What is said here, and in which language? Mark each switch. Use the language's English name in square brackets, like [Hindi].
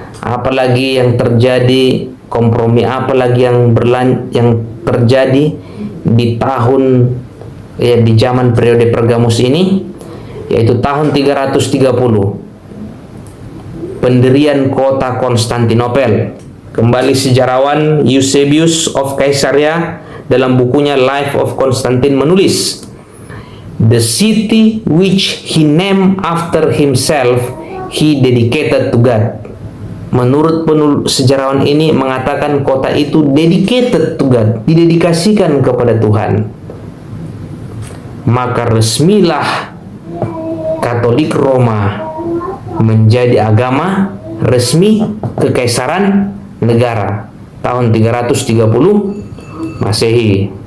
[Indonesian] Apalagi yang terjadi, kompromi apalagi yang terjadi di tahun di zaman periode Pergamus ini, yaitu tahun 330 pendirian kota Konstantinopel. Kembali sejarawan Eusebius of Caesarea dalam bukunya Life of Constantine menulis, [English] "The city which he named after himself, he dedicated to God." [Indonesian] Menurut sejarawan ini mengatakan kota itu [English] dedicated to God, [Indonesian] didedikasikan kepada Tuhan. Maka resmilah Katolik Roma menjadi agama resmi kekaisaran negara tahun 330 Masehi.